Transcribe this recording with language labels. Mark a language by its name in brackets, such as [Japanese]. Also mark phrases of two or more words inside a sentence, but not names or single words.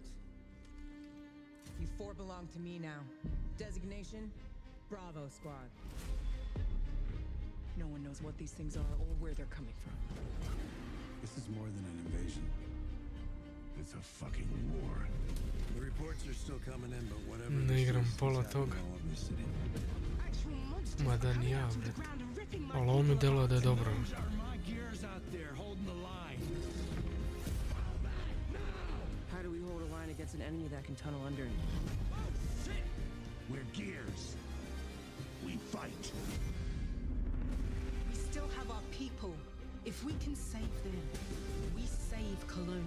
[English] You four belong to me now. Designation, Bravo Squad. No one knows what these things are or where they're coming from. This is more than an invasion. It's a fucking war. The reports are still coming in, but whatever. [Serbian] Ne igram pola toga. Mada ni ja, bret. Ali ovo mi deluje da je dobro. [English] How do we hold a line against an enemy that can tunnel under? We're gears. We fight. We still have our people. If we can save them, we save Cologne.